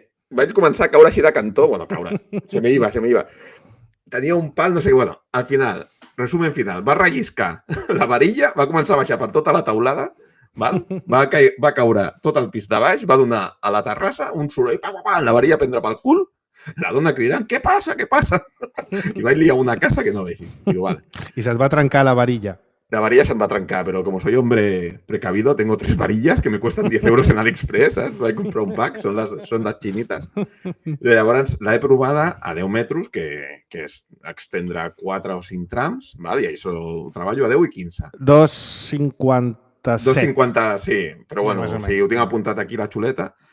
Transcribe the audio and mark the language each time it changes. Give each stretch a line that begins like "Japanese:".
Catalan: Vaig començar a caure així de cantó, caure.
Spanish: Se me iba.
Catalan: Tenia un pal, no sé què, al final,
Spanish: resumen final,
Catalan: va relliscar la varilla, va començar a baixar per tota la taulada, val? Va caure tot el pis de baix, va donar a la terrassa un soroll, la varilla prendre pel cul, la dona cridant, què passa? I vaig liar una casa que no vegis.
Spanish: Digo, vale.
Catalan: I se't va trencar la varilla. La varilla se'm va trencar,
Spanish: pero como soy hombre precavido, tengo 3 varillas que me cuestan 10 euros en AliExpress, ¿sabes?
Catalan: Vaig comprar un pack, són les xinites. I llavors l'he provada a 10 metres, que és extendre 4 o 5 trams, val? I això ho treballo a 10 i 15. 2,57. 2,50, sí, però bueno, Més o o sigui, ho tinc apuntat aquí la xuleta.